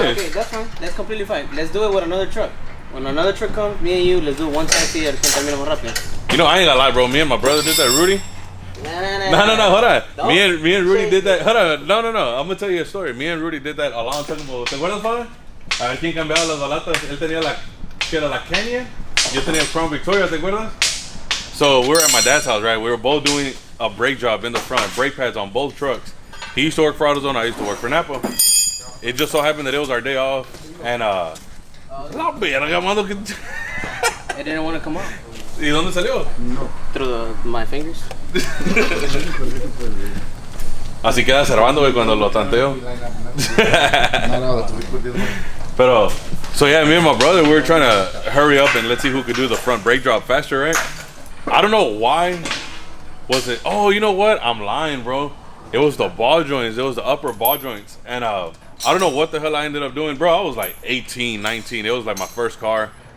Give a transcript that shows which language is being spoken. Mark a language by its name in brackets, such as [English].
[English] No, okay, that's fine. That's completely fine. Let's do it with another truck. When another truck comes, me and you, let's do one taxi at [Spanish] terminamos rápido. [English] You know, I ain't gonna lie, bro. Me and my brother did that, Rudy. No, hold on. No. Me and Rudy did that. Hold on. No. I'm gonna tell you a story. Me and Rudy did that a long time ago. [Spanish] ¿Te acuerdas, father? A ver quién cambiaba las balatas. Él tenía que era la Kenya. Yo tenía Crown Victoria, ¿te acuerdas? [English] So we were at my dad's house, right? We were both doing a brake job in the front, brake pads on both trucks. He used to work for AutoZone, I used to work for Napa. It just so happened that it was our day off, and It didn't want to come out. [Spanish] ¿Y dónde salió? [English] Through my fingers. [Spanish] Así queda Servando, güey, cuando lo tanteo. [English] Pero, so yeah, me and my brother, we were trying to hurry up and let's see who could do the front brake drop faster, right? I don't know why. Was it? Oh, you know what? I'm lying, bro. It was the ball joints. It was the upper ball joints. And I don't know what the hell I ended up doing, bro. I was like 18, 19. It was like my first car.